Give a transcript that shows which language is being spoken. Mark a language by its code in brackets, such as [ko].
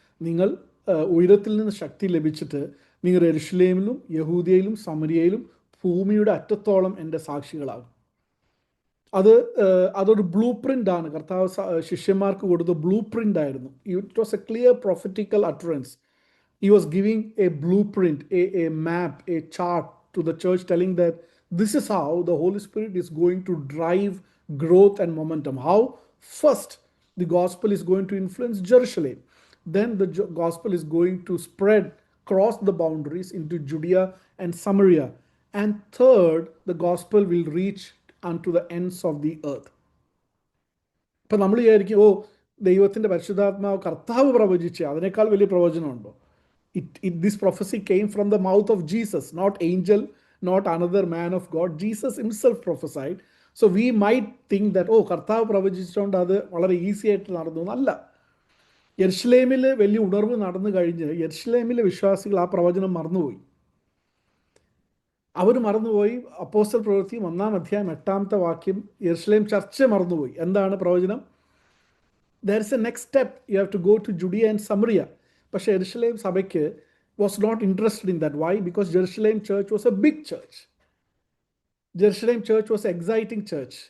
[ml] നിങ്ങൾ ഉയരത്തിൽ നിന്ന് ശക്തി ലഭിച്ചിട്ട് നിങ്ങൾ യെരുശലേമിലും യഹൂദിയയിലും സമരിയയിലും ഭൂമിയുടെ അറ്റത്തോളം എൻ്റെ സാക്ഷികളാകും. അതൊരു ബ്ലൂ പ്രിൻ്റ് ആണ്. കർത്താവ് ശിഷ്യന്മാർക്ക് കൊടുത്ത ബ്ലൂ പ്രിൻ്റ് ആയിരുന്നു. [en] It was a clear prophetical utterance. He was giving a blueprint, a map, a chart to the church, telling that this is how the Holy Spirit is going to drive growth and momentum. How? First, the gospel is going to influence Jerusalem. Then the gospel is going to spread, cross the boundaries into Judea and Samaria. And third, the gospel will reach unto the ends of the earth. [ml] ഇപ്പം നമ്മൾ വിചാരിക്കും, ദൈവത്തിൻ്റെ പരിശുദ്ധാത്മാവ് കർത്താവ് പ്രവചിച്ച് അതിനേക്കാൾ വലിയ പ്രവചനമുണ്ടോ? [en] This prophecy came from the mouth of Jesus, not angel, not another man of God. Jesus himself prophesied. So we might think that, [ml] കർത്താവ് പ്രവചിച്ചുകൊണ്ട് അത് വളരെ ഈസി ആയിട്ട് നടന്നു. അല്ല. യെരുശലേമിൽ വലിയ ഉണർവ് നടന്നു കഴിഞ്ഞ് യെരുശലേമിലെ വിശ്വാസികൾ ആ പ്രവചനം മറന്നുപോയി. അവർ മറന്നുപോയി. അപ്പോസ്തല പ്രവൃത്തി 1-ാം അധ്യായം 8-ാമത്തെ വാക്യം യെരുശലേം ചർച്ച മറന്നുപോയി. എന്താണ് പ്രവചനം? [en] There is a next step. You have to go to Judea and Samaria. [ml] പക്ഷേ യെരുശലേം സഭയ്ക്ക് [en] was not interested in that. Why? Because Jerusalem church was a big church. Jerusalem church was an exciting church.